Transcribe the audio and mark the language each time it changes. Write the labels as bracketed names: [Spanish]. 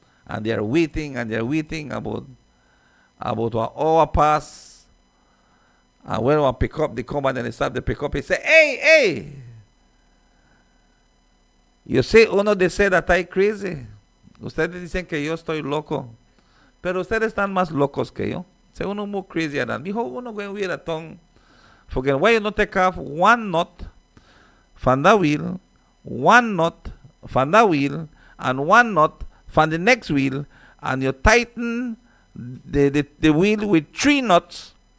[English] And they're waiting about 1 hour pass. And when we pick up, they come and they start the pick up. He say, hey. You say, uno de say that I'm crazy. [Spanish] Ustedes dicen que yo estoy loco. Pero ustedes están más locos que yo. [English] Say, uno more crazier than me. Dijo, uno going with a tongue. Forget, why you not take off one nut from the wheel, one nut from the wheel, and one nut from the next wheel, and you tighten the wheel with 3 nuts.